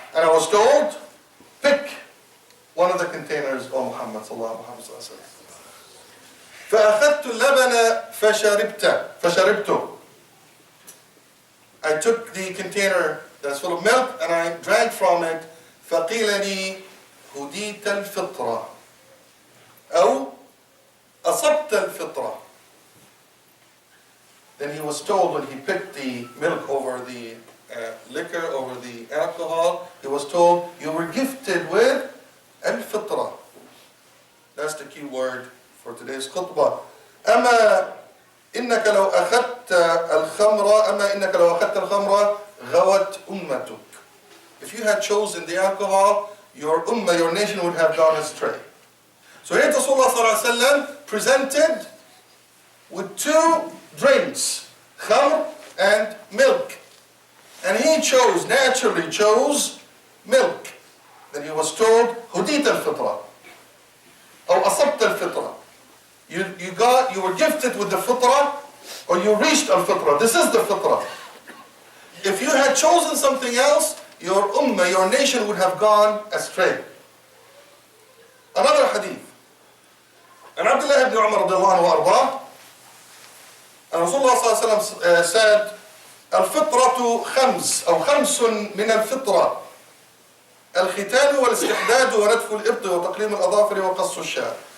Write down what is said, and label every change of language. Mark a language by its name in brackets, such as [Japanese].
[English] And I was told, pick one of the containers, O Muhammad sallallahu alaihi wasallam. [Arabic] فأخذت اللبن فشربته. [English] I took the container that's full of milk and I drank from it. [Arabic] فقيل لي هديت الفطرة أو أصبت الفطرة. [English] Then he was told when he picked the milk over the liquor, over the alcohol, he was told, you were gifted with al-fitra. That's the key word for today's khutbah. [Arabic] أما إنك لو أخذت الخمر غوت أمتك. [English] If you had chosen the alcohol, your ummah, your nation would have gone astray. So here Rasulullah sallallahu alaihi wasallam presented with two drinks, khamr and milk. And he naturally chose milk. Then he was told, هديت الفطرة أو أصبت الفطرة. You were gifted with the fitra, or you reached al-fitra. This is the fitra. If you had chosen something else, your ummah, your nation would have gone astray. Another hadith. [Arabic] And Abdullah ibn Umar radiallahu anhu ardah, and Rasulullah sallallahu alaihi wasallam said, الفطرة خمس أو خمس من الفطرة الختان والاستحداد ونتف الإبط وتقليم الأظافر وقص الشعر.